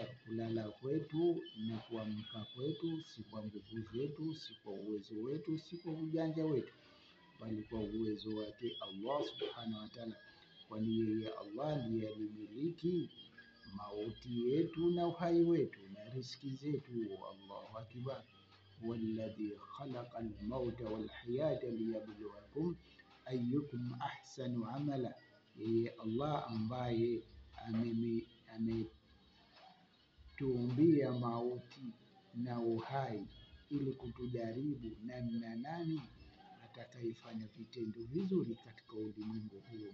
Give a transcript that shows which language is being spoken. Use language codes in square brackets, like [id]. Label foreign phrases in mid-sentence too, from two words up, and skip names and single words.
[sw] Kulala kwetu na kuamka kwetu si kwa nguvu zetu, si kwa uwezo wetu, si kwa ujanja wetu, bali kwa uwezo wake Allah [ar] سبحانه وتعالى, [sw] kwani yeye Allah ndiye alimiliki mauti yetu na uhai wetu na riziki zetu. [ar] الله أكبر. والذي خلق الموت والحياة ليبلوكم أيكم أحسن عملا. [sw] Yeye Allah ambaye ametuumbia mauti na uhai ili kutujaribu namna nani atakayefanya vitendo vizuri katika ulimwengu huu.